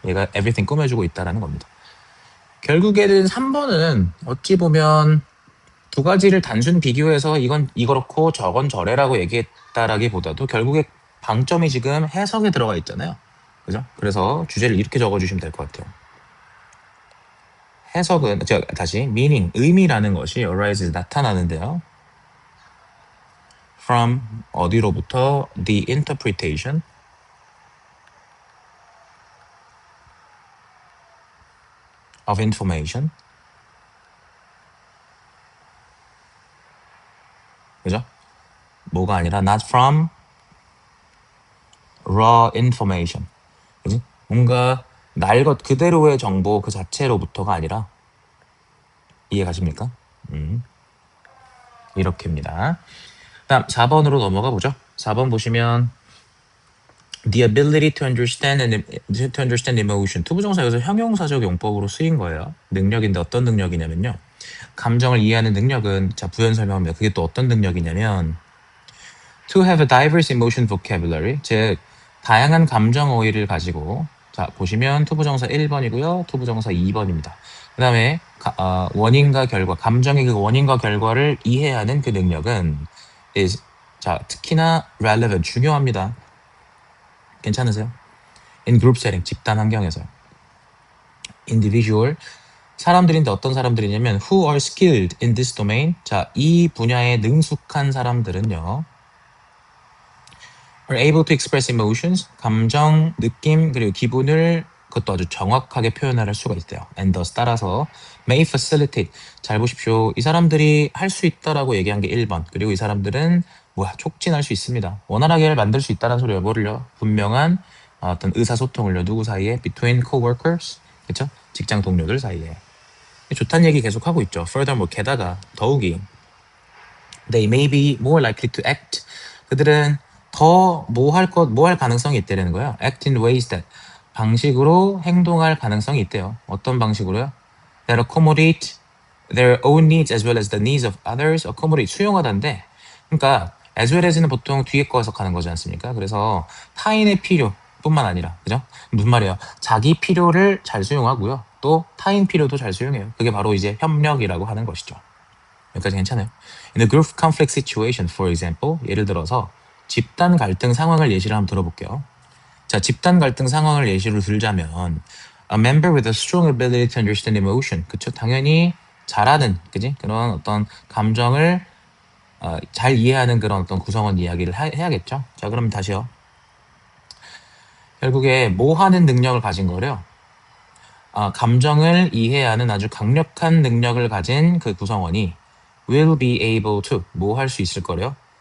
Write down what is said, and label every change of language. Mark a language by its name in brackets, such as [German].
[Korean] 얘가 everything 꾸며주고 있다라는 겁니다. 결국에는 3번은 어찌 보면 두 가지를 단순 비교해서 이건 이렇고 저건 저래라고 얘기했다라기보다도 결국에 방점이 지금 해석에 들어가 있잖아요. 그죠? 그래서 주제를 이렇게 적어주시면 될 것 같아요. 해석은 다시 meaning 의미라는 것이 arises 나타나는데요. [English] from [Korean] 어디로부터 [English] the interpretation of information [Korean] 그죠? 뭐가 아니라 [English] not from raw information [Korean] 그지? 뭔가 날 것 그대로의 정보 그 자체로부터가 아니라 이해 가십니까? 이렇게입니다. 다음 4번으로 넘어가 보죠. [English] 4번 보시면 the ability to understand emotion. [Korean] 투부정사 여기서 형용사적 용법으로 쓰인 거예요. 능력인데 어떤 능력이냐면요. 감정을 이해하는 능력은 자 부연 설명합니다. 그게 또 어떤 능력이냐면 [English] to have a diverse emotion vocabulary. [Korean] 즉 다양한 감정 어휘를 가지고 자 보시면 투부정사 1번이고요. 투부정사 2번입니다. 그 다음에 원인과 결과, 감정의 그 원인과 결과를 이해하는 그 능력은 is 자 특히나 relevant 중요합니다. 괜찮으세요? [English] In group setting [Korean] 집단 환경에서요. individual 사람들인데 어떤 사람들이냐면 [English] who are skilled in this domain [Korean] 자 이 분야에 능숙한 사람들은요 [English] are able to express emotions [Korean] 감정, 느낌 그리고 기분을 그것도 아주 정확하게 표현할 수가 있대요. [English] and thus [Korean] 따라서 [English] may facilitate [Korean] 잘 보십시오. 이 사람들이 할 수 있다라고 얘기한 게 1번 그리고 이 사람들은 촉진할 수 있습니다. 원활하게 만들 수 있다는 소리예요. 뭐를요? 분명한 어떤 의사소통을요. 누구 사이에? [English] between coworkers 그렇죠? [Korean] 직장 동료들 사이에 좋다는 얘기 계속 하고 있죠. furthermore 게다가 더욱이 [English] they may be more likely to act [Korean] 그들은 더 뭐 할 가능성이 있다는 거예요. [English] act in ways that [Korean] 방식으로 행동할 가능성이 있대요. 어떤 방식으로요? [English] that accommodate their own needs as well as the needs of others. [Korean] accommodate 수용하다인데 그러니까 as well as는 보통 뒤에 거 해석하는 거지 않습니까? 그래서 타인의 필요뿐만 아니라 그죠? 무슨 말이에요? 자기 필요를 잘 수용하고요. 또 타인 필요도 잘 수용해요. 그게 바로 이제 협력이라고 하는 것이죠. 여기까지 괜찮아요? [English] In a group conflict situation, for example, [Korean] 예를 들어서 집단 갈등 상황을 예시를 한번 들어볼게요. 자, 집단 갈등 상황을 예시로 들자면 [English] a member with a strong ability to understand emotion. [Korean] 그쵸? 당연히 잘하는, 그지? 그런 어떤 감정을 잘 이해하는 그런 어떤 구성원 이야기를 해야겠죠? 자, 그럼 다시요. 결국에 뭐 하는 능력을 가진 거래요. 감정을 이해하는 아주 강력한 능력을 가진 그 구성원이 [English] will be able to [Korean] 뭐 할 수 있을 거래요?